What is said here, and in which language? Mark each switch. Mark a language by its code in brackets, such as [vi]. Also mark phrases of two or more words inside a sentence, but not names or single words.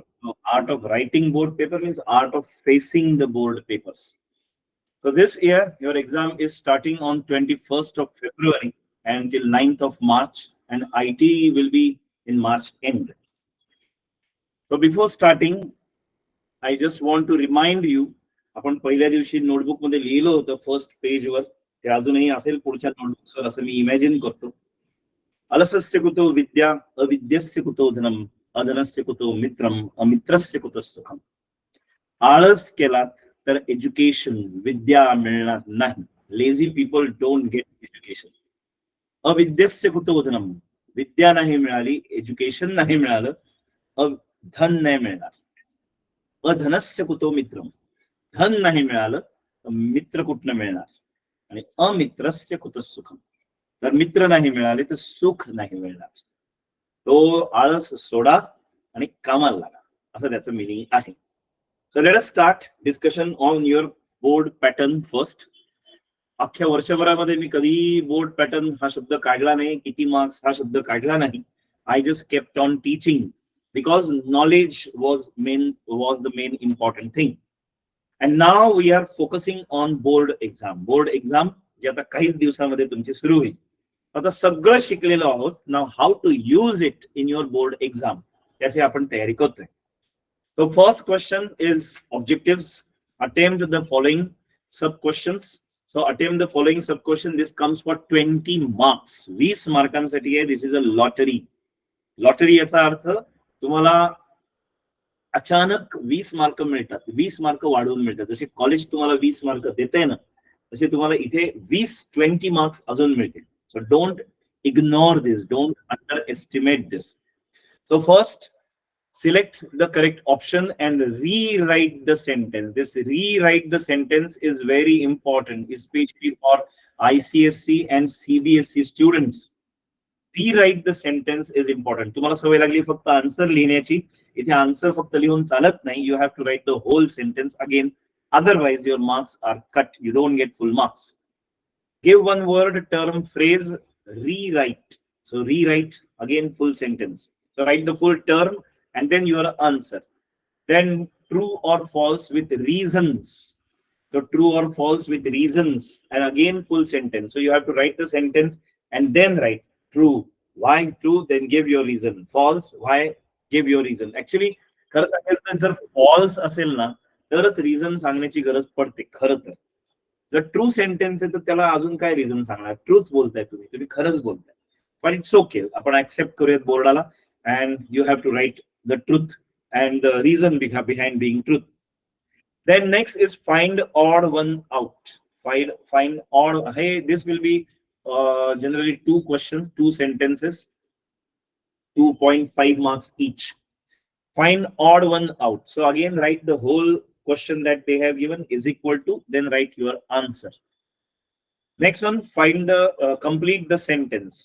[en] Now, art of writing board paper means art of facing the board papers. So this year, your exam is starting on 21st of February until 9th of March, and IT will be in March end. So before starting, I just want to remind you, [mr] आपण पहिल्या दिवशी नोटबुक मध्ये लिहिलं होतं फर्स्ट पेजवर, ते अजूनही असेल पुढच्या नोटबुकवर असं मी इमॅजिन करतो. [sa] अलसस्य कुतो विद्या अविद्यस्य कुतो धनम अधनस्य कुतो मित्रम अमित्रस्य कुतो सुखम. [mr] आळस केलात तर एज्युकेशन विद्या मिळणार नाही. [en] lazy people don't get education. [sa] अविद्यस्य कुतो धनम, [mr] विद्या नाही मिळाली, एज्युकेशन नाही मिळालं, धन नाही मिळणार. [sa] अधनस्य कुतो मित्रम, [mr] धन नाही मिळालं तर मित्र कुठनं मिळणार. [sa] आणि अमित्रस्य कुतो सुखम, [mr] तर मित्र नाही मिळाले तर सुख नाही मिळणार. तो आळस सोडा आणि कामाला लागा, असं त्याचं मिनिंग आहे. [en] so let us start discussion on your board pattern first. [mr] अख्ख्या वर्षभरामध्ये मी कधी [en] बोर्ड पॅटर्न [mr] हा शब्द काढला नाही, किती मार्क्स हा शब्द काढला नाही. [en] I just kept on teaching because knowledge was the main important thing. And now we are focusing on board exam. Board exam [mr] जे आता काहीच दिवसांमध्ये तुमची सुरू होईल. आता सगळं शिकलेलो आहोत. [en] now how to use it in your board exam, त्याची आपण तयारी करतोय. So first question is objectives. Attempt the following sub questions. So attempt the following sub question. This comes for 20 marks. 20 [mr] मार्कांसाठी आहे. [en] This is a lottery. [mr] लॉटरी याचा अर्थ तुम्हाला अचानक 20 मार्क मिळतात, 20 मार्क वाढवून मिळतात. जसे कॉलेज तुम्हाला 20 मार्क देते ना, तसे तुम्हाला इथे 20 मार्क्स अजून मिळतील. [en] so don't ignore this, don't underestimate this. so first select the correct option and rewrite the sentence. This rewrite the sentence is very important, especially for ICSC and CBSE students. Rewrite the sentence is important. [mr] तुम्हाला सवय लागली फक्त आन्सर लिहिण्याची, इथे आन्सर फक्त लिहून चालत नाही. [en] You have to write the whole sentence again. Otherwise, your marks are cut. You don't get full marks. Give one word, term, phrase, rewrite. So rewrite again full sentence. So write the full term and then your answer. Then true or false with reasons. So true or false with reasons and again full sentence. So you have to write the sentence and then write true. Why true? Then give your reason. False. Why? Give your reason. Actually, [mr] खरं सांगायचं जर false असेल ना, तरच reason सांगण्याची गरज पडते खरं तर. जर [en] ट्रू सेंटेन्स [mr] आहे तर त्याला अजून काय रिझन सांगणार. ट्रूच बोलताय तुम्ही खरंच बोलताय. पण [en] इट्स ओके, [mr] आपण ऍक्सेप्ट करूयात बोर्डाला. [en] and you have to write the truth and the reason behind being truth. then next is find odd one out. find odd. hey this will be generally 2 questions, 2 sentences, 2.5 marks each. Find odd one out. So again write the whole question that they have given is equal to, then write your answer. Next one, find the complete the sentence.